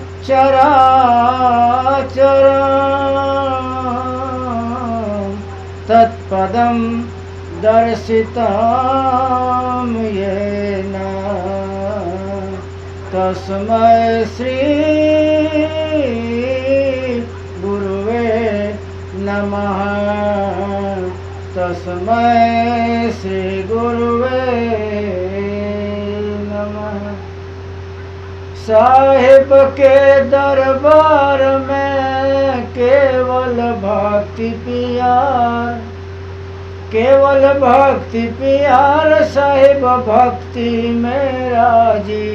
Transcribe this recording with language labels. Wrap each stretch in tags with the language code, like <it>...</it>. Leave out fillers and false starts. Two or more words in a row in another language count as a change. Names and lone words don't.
<sa>चराचरं तत्पदं दर्शितं येन तस्मै श्री गुरुवे नमः। तस्मै श्री गुरुवे नमः।</sa> <hi>साहिब के दरबार में केवल भक्ति प्यार, केवल भक्ति प्यार साहिब भक्ति में राजी।</hi>